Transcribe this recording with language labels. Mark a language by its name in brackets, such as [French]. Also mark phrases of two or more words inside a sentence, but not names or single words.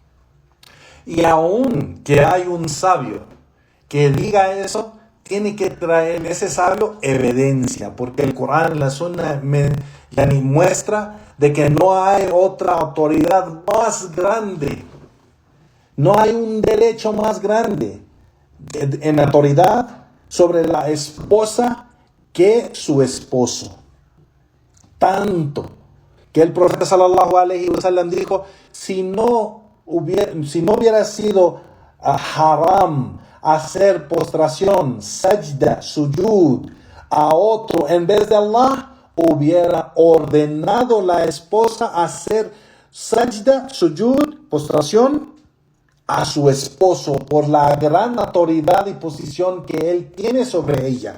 [Spanish] Y aun que hay un sabio que diga eso, tiene que traer ese sabio evidencia, porque el Corán, la Sunna, muestra de que no hay otra autoridad más grande. No hay un derecho más grande en autoridad sobre la esposa que su esposo. Tanto que el profeta [Arabic] صلى الله عليه وسلم [Spanish] dijo, si no hubiera sido haram hacer postración, [Arabic] سجدة، سجود [Spanish] a otro en vez de Allah, hubiera ordenado la esposa hacer [Arabic] سجدة، سجود, [Spanish] postración a su esposo por la gran autoridad y posición que él tiene sobre ella.